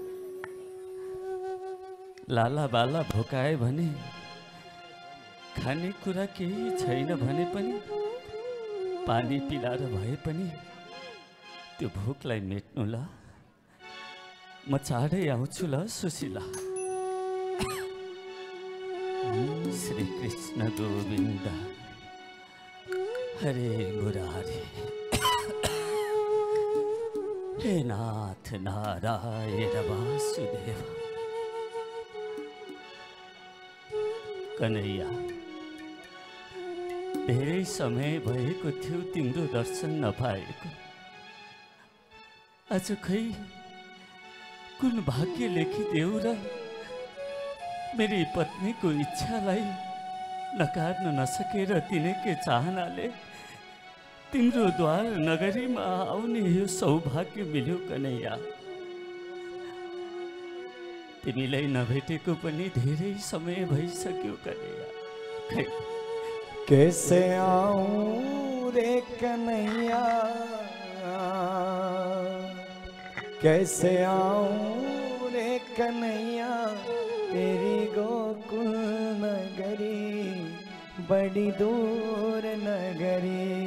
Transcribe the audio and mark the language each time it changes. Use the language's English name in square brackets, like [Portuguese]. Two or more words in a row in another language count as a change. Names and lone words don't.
[Nepali] लाला बाला भोकाए भने, खानेकुरा केही छैन भने पनि, पानी पिलाएर भए पनि त्यो भोकलाई मेट्नु ल। म चाँडै आउँछु ल सुशीला। [Sanskrit] श्री कृष्ण गोविन्द हरे मुरारी, हे नाथ नारायण वासुदेव। [Nepali] कन्हैया, धेरै समय भएको थियो तिम्रो दर्शन नपाएको। आज खै कुन भाग्य लेखिदेऊ र मेरी पत्नीको इच्छालाई नकार्न नसकेर तिनकै चाहनाले तिम्रो द्वार नगरीमा आउने यो सौभाग्य मिल्यो कन्हैया। तिमीलाई नभेटेको पनि धेरै समय भइसक्यो कन्हैया। खै [Hindi] कैसे आऊं रे कन्हैया, कैसे आऊं रे कन्हैया, तेरी गोकुल नगरी बड़ी दूर नगरी,